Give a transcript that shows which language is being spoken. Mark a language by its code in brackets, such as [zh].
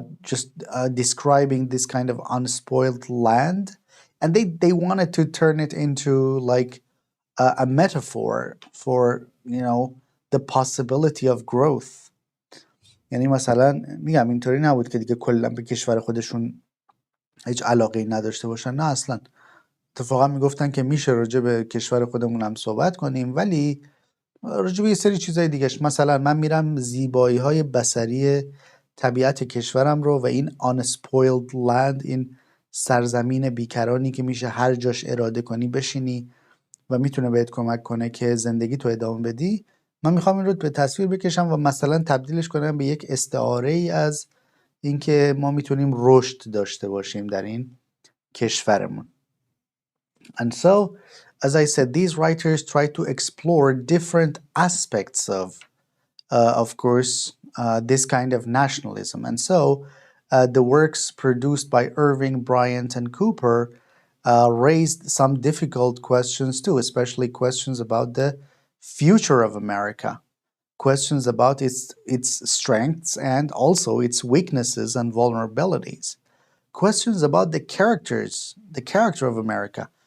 [en] Just describing this kind of unspoiled land, and they wanted to turn it into like a metaphor for the possibility of growth. [fa] یعنی مثلا میگم اینطوری نبود که دیگه کلا به کشور خودشون هیچ علاقه‌ای نداشته باشن، نه اصلا. اتفاقا میگفتن که میشه راجع به کشور خودمون هم صحبت کنیم، ولی راجع به یه سری چیزای دیگهش، مثلا من میرم زیبایی‌های بصری طبیعت کشورم رو و این unspoiled land، این سرزمین بیکرانی که میشه هر جاش اراده کنی بشینی و میتونه بهت کمک کنه که زندگی تو ادامه بدی، من میخوام این رو به تصویر بکشم و مثلا تبدیلش کنم به یک استعاره ای از اینکه ما میتونیم رشد داشته باشیم در این کشورمون. [en] And so, as I said, these writers try to explore different aspects of course, this kind of nationalism. And so, the works produced by Irving, Bryant, and Cooper raised some difficult questions too, especially questions about the future of America, questions about its strengths and also its weaknesses and vulnerabilities, questions about the character of America.